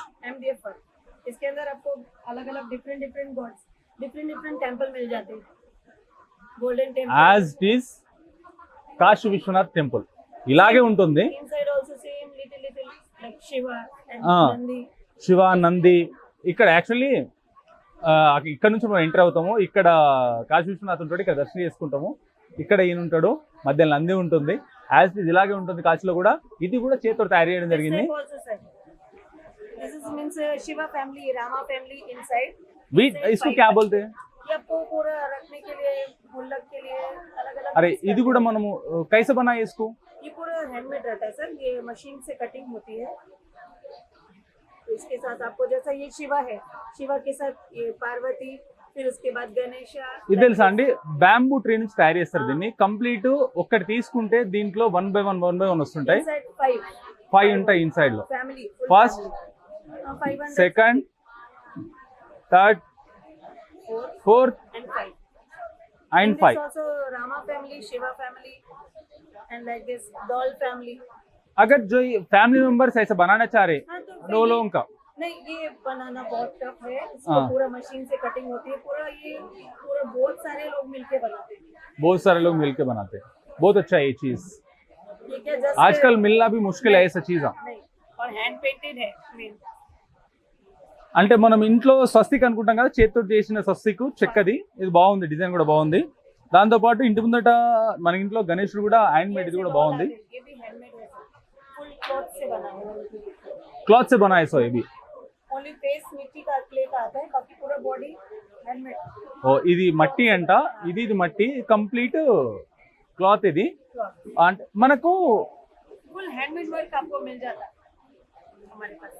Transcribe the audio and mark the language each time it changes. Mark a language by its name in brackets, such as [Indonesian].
[Hindi] MDF work इसके अंदर आपको अलग-अलग डिफरेंट गॉड्स डिफरेंट टेंपल मिल जाते हैं golden temple [English] as it is [Telugu] Kashi Vishwanath temple ఇలాగే ఉంటుంది [English] inside also same little like Shiva and Nandi [Telugu] Shiva Nandi ఇక్కడ యాక్చువల్లీ ఇక్కడ నుంచి మనం ఎంటర్ అవుతాము ఇక్కడ కాశీ విశ్వనాథ్ ఉంటాడు ఇక్కడ దర్శనం చేసుకుంటాము ఇక్కడ ఈయన ఉంటాడు మధ్యలో నంది ఉంటుంది [English] as it is [Telugu] ఇలాగే ఉంటుంది కాశీలో కూడా ఇది కూడా చేతితో తయారు చేయడం జరిగింది [English] this is means Shiva family Rama family inside [Hindi] इसको क्या बोलते हैं ये आपको पूरा रखने के लिए गुल्लक के लिए अलग-अलग अरे [Telugu] ఇది కూడా మనము [Hindi] कैसे बनाए इसको ये पूरा हैंडमेड रहता है सर ये मशीन से कटिंग होती है इसके साथ आपको जैसा ये शिवा है शिवा के साथ ये पार्वती फिर उसके बाद गणेश [Telugu] ఇది తెలుసా అండి, బ్యాంబూ ట్రీ నుంచి తయారు చేస్తారు దీన్ని. కంప్లీట్ ఒక్కటి తీసుకుంటే దీంట్లో 1 by 1 వస్తుంటాయి. 5 ఉంటాయి ఇన్సైడ్ లో. [English] First, second, third, fourth and 5. Also Rama family, Shiva family, and like this doll family. [Hindi] अगर जो फैमिली मेंबर्स ऐसे बनाना चाह रहे हाँ, तो 2 लोगों का, नहीं, ये बनाना बहुत टफ है. इसको हाँ. पूरा मशीन से कटिंग होती है. पूरा बहुत सारे लोग मिलके बनाते हैं. बहुत सारे लोग मिलके बनाते हैं. बहुत अच्छा है ये चीज. ये क्या जस्ट आजकल मिलना भी मुश्किल है ऐसा चीज. नहीं, और हैंड पेंटेड है मेन. [Telugu] అంటే మనం ఇంట్లో స్వస్తిక్ అనుకుంటాం కదా, చేతితో చేసిన స్వస్తిక్ చెక్కది. ఇది బాగుంది, డిజైన్ కూడా బాగుంది. దాంతో పాటు ఇంటి ముందట మన ఇంట్లో గణేశుడు కూడా హ్యాండ్ మేడ్, ఇది కూడా బాగుంది. [Hindi] ये भी हैंडमेड है, फुल क्लॉथ से बना है. क्लॉथ से बनाए सो ये भी. ओनली फेस मिट्टी का क्ले का आता है, बाकी पूरा बॉडी हैंडमेड. [Telugu] ఓ ఇది మట్టి అంట, ఇది మట్టి కంప్లీట్ క్లాత్ ఇది. అంటే మనకు [Hindi] फुल हैंडमेड वर्क आपको मिल जाता है हमारे पास.